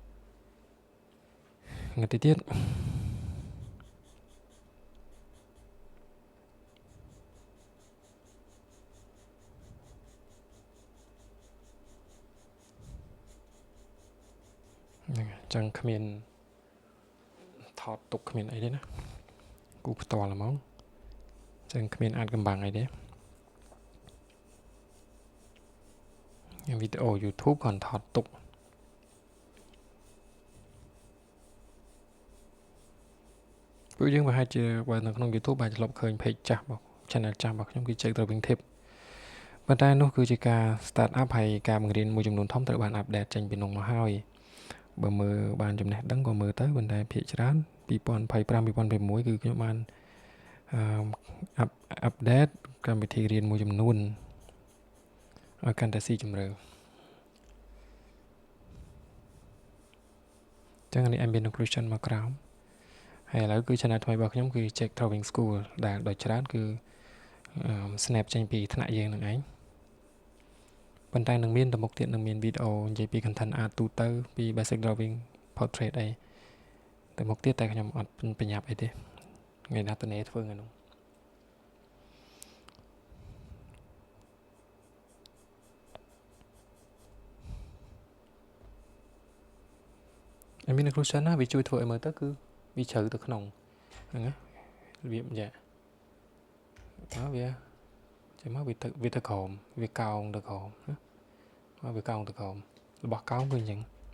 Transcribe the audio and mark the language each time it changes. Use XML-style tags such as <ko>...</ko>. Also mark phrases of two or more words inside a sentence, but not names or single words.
<km>ងឹតតិចទៀតចឹងគ្មានថតទុកគ្មានអីទេណាគូផ្ទាល់ហ្មងចឹងគ្មានអាចកំបាំងអីទេវីដេអូ YouTube cònថតទុក ពួកយើងប្រហែលជាបើនៅក្នុង YouTube អាចធ្លាប់ឃើញ page ចាស់របស់ channel ចាស់របស់ខ្ញុំគឺចែក</km> <en>drawing tip</en> <km>ប៉ុន្តែនោះគឺជាការ</km> <en>start up</en> <km>ហើយការបង្រៀនមួយចំនួនធំត្រូវបាន update ចេញពីនោះមកហើយបើមើលបានចំណេះដឹងក៏មើលទៅប៉ុន្តែភាគច្រើន2025 2026គឺខ្ញុំបានupdate កម្មវិធីរៀនមួយចំនួនឲ្យកាន់តែស៊ីជម្រៅ ចឹងនេះ</km> <en>ambient occlusion</en> <km>មកក្រោមហើយឥឡូវគឺ channel ថ្មីរបស់ខ្ញុំគឺ</km> <en>check drawing school</en> <km>ដែលដោយច្រើនគឺ snap ចេញពីថ្នាក់យើងនឹងឯងប៉ុន្តែនឹងមានទៅមុខទៀតនឹងមានវីដេអូនិយាយពី</km> <en>content art</en> <km>ទូទៅពី</km> <en>basic drawing portrait</en> <km>អីទៅមុខទៀតតែខ្ញុំអត់បញ្ញាប់អីទេថ្ងៃណាតនេធ្វើថ្ងៃនោះ</km> <en>ambient occlusion</en> <km>ណាវាជួយធ្វើឲ្យមើលទៅគឺវាជ្រៅទៅក្នុងហ្នឹងណារបៀបយ៉ាវាចេះមកវាទៅក្រោមវាកោងទៅក្រោមណាវាកោងទៅក្រោមរបស់កោងគឺអញ្ចឹង</km>